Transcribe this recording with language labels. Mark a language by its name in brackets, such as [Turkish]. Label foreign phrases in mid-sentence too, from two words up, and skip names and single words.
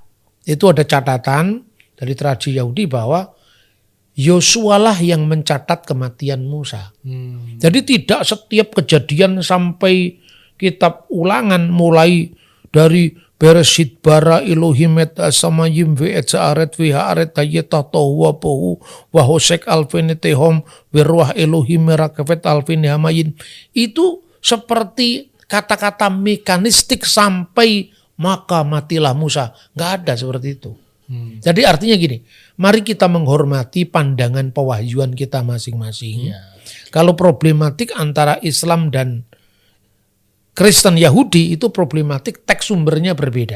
[Indonesian] Itu ada catatan dari tradisi Yahudi bahwa Yosua lah yang mencatat kematian Musa. Jadi tidak setiap kejadian sampai kitab ulangan mulai dari [Hebrew] בראשית ברא אלהים את השמים ואת הארץ והארץ היתה תהו ובהו וחשך על פני תהום ורוח אלהים מרחפת על פני המים. [Indonesian] Itu seperti kata-kata mekanistik sampai maka matilah Musa. Nggak ada seperti itu. Jadi artinya gini, mari kita menghormati pandangan pewahyuan kita masing-masing. Kalau problematik antara Islam dan Kristen Yahudi itu problematik teks sumbernya berbeda.